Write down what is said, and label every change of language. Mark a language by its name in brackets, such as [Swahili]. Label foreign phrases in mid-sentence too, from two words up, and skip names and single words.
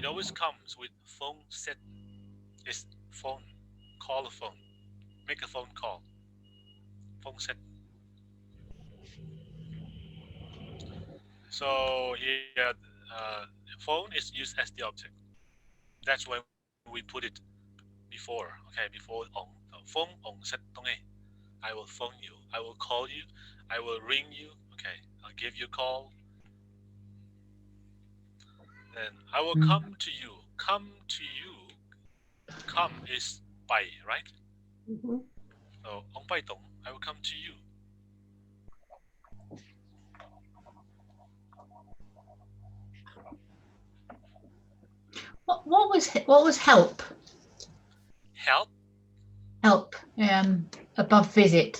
[English] It always comes with phone set. It's phone, call a phone, make a phone call, phone set. So here, phone is used as the object. That's when we put it before. Okay, before ong. So phone [Tedim Chin] ong set tong e. [English] I will phone you. I will call you. I will ring you. Okay, I'll give you a call. Then I will come to you. Come to you. Come is bai, right? Mhm. [Tedim Chin] So ong bai tong. [English] I will come to you. What was help? Help. Help. Above visit.